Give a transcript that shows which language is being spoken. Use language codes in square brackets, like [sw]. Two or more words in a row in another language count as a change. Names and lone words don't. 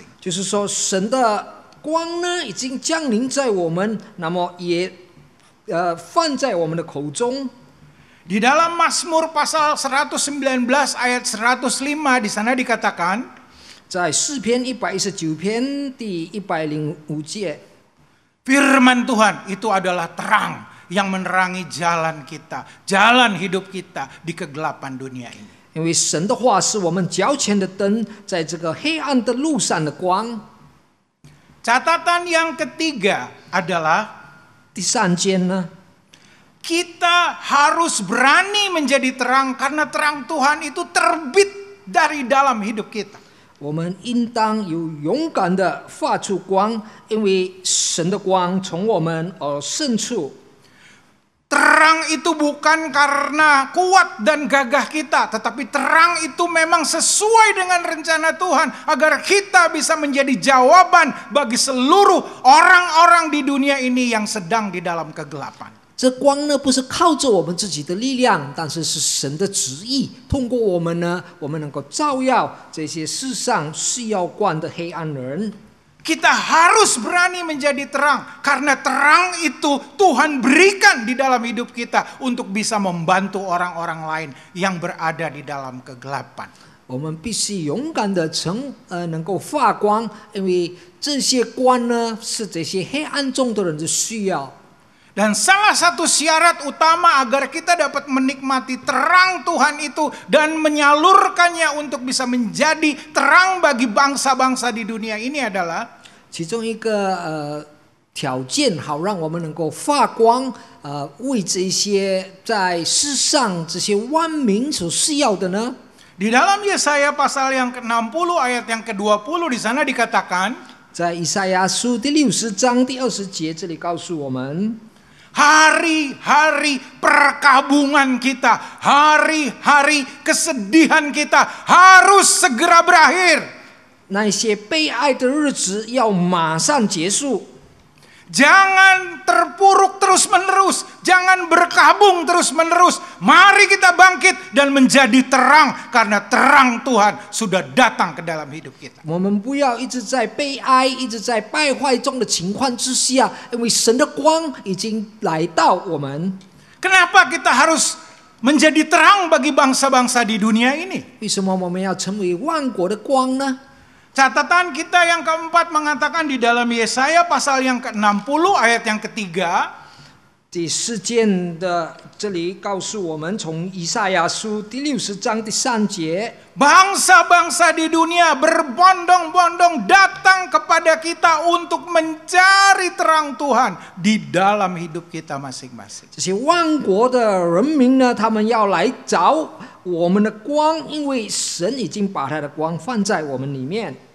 [zh] 就是说，神的光呢，已经降临在我们，那么也放在我们的口中。 [id] Di dalam Mazmur pasal 119 ayat 105 di sana dikatakan, [zh] 在诗篇119篇第105节， [id] firman Tuhan itu adalah terang yang menerangi jalan kita, jalan hidup kita di kegelapan dunia ini. [zh] 因为神的话是我们脚前的灯，在这个黑暗的路上的光。 [id] Catatan yang ketiga adalah [zh] 第三件呢， [id] kita harus berani menjadi terang karena terang Tuhan itu terbit dari dalam hidup kita. [zh] 我们应当有勇敢的发出光，因为神的光从我们而渗出。 [id] Terang itu bukan karena kuat dan gagah kita, tetapi terang itu memang sesuai dengan rencana Tuhan agar kita bisa menjadi jawaban bagi seluruh orang-orang di dunia ini yang sedang di dalam kegelapan. [zh] 这光呢，不是靠着我们自己的力量，但是是神的旨意。通过我们呢，我们能够照耀这些世上需要光的黑暗人。 [id] Kita harus berani menjadi terang karena terang itu Tuhan berikan di dalam hidup kita untuk bisa membantu orang-orang lain yang berada di dalam kegelapan. [zh] 我们必须勇敢的能够发光，因为这些光呢，是这些黑暗中的人的需要。 [id] Dan salah satu syarat utama agar kita dapat menikmati terang Tuhan itu dan menyalurkannya untuk bisa menjadi terang bagi bangsa-bangsa di dunia ini adalah [zh] 其中一个条件，好让我们能够发光，为这些在世上这些万民所需要的呢？ [id] di dalam Yesaya pasal yang ke-60 ayat yang ke-20 di sana dikatakan, [zh] 在以赛亚书第60章第20节，这里告诉我们。 [id] hari-hari perkabungan kita, hari-hari kesedihan kita harus segera berakhir. [zh] 那些悲哀的日子要马上结束， [id] Jangan terpuruk terus-menerus, jangan berkabung terus-menerus. Mari kita bangkit dan menjadi terang karena terang Tuhan sudah datang ke dalam hidup kita. [zh] 我们不要一直在悲哀、一直在败坏中的情况之下，因为神的光已经来到我们。 [id] Kenapa kita harus menjadi terang bagi bangsa-bangsa di dunia ini? [zh] 为什么我们要成为万国的光呢？ [id] Catatan kita yang keempat mengatakan di dalam Yesaya pasal yang ke-60 ayat yang ketiga. [zh] 第4件的这里告诉我们，从以赛亚书第60章第3节， [id] Bangsa-bangsa di dunia berbondong-bondong datang kepada kita untuk mencari terang Tuhan di dalam hidup kita masing-masing. [zh] 这些万国的人民呢，他们要来找我们的光，因为神已经把他的光放在我们里面。